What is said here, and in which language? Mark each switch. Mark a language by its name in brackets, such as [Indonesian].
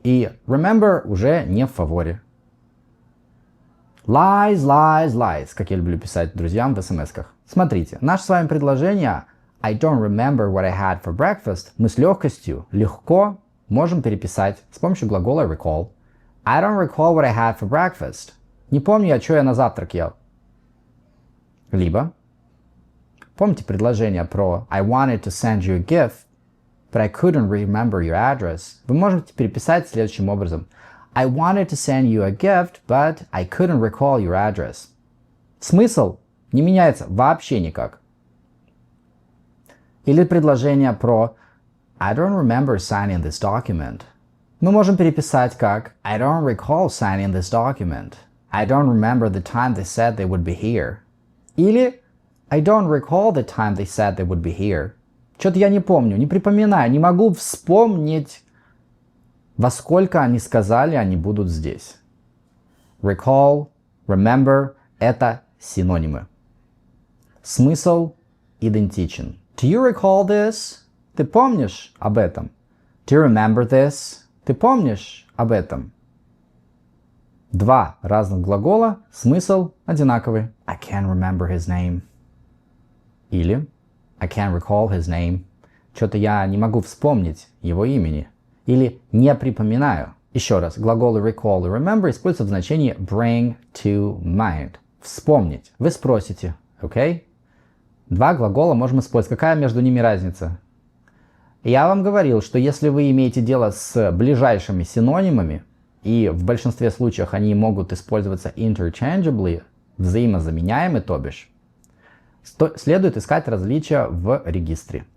[Russian] И remember уже не в фаворе. [English] Lies, lies, lies, [Russian] как я люблю писать друзьям в смс-ках. Смотрите, наше с вами предложение [English] I don't remember what I had for breakfast [Russian] мы с легкостью, легко можем переписать с помощью глагола recall. [English] I don't recall what I had for breakfast. [Russian] Не помню я, что я на завтрак ел. Либо, помните предложение про [English] I wanted to send you a gift, but I couldn't remember your address. [Russian] Вы можете переписать следующим образом. [English] I wanted to send you a gift, but I couldn't recall your address. [Russian] Смысл не меняется вообще никак. Или предложение про [English] I don't remember signing this document. [Russian] Мы можем переписать как [English] I don't recall signing this document. I don't remember the time they said they would be here. [Russian] Или [English] I don't recall the time they said they would be here. [Russian] Что-то я не помню, не припоминаю, не могу вспомнить, во сколько они сказали, они будут здесь. Recall, remember – это синонимы. Смысл идентичен. [English] Do you recall this? [Russian] Ты помнишь об этом? [English] Do you remember this? [Russian] Ты помнишь об этом? Два разных глагола, смысл одинаковый. [English] I can't remember his name. [Russian] Или [English] I can't recall his name. [Russian] Что-то я не могу вспомнить его имени. Или не припоминаю. Еще раз, глаголы recall и remember используются в значении [English] bring to mind. [Russian] Вспомнить. Вы спросите, окей? Два глагола можем использовать. Какая между ними разница? Я вам говорил, что если вы имеете дело с ближайшими синонимами, и в большинстве случаев они могут использоваться interchangeably, взаимозаменяемы, то бишь, следует искать различия в регистре.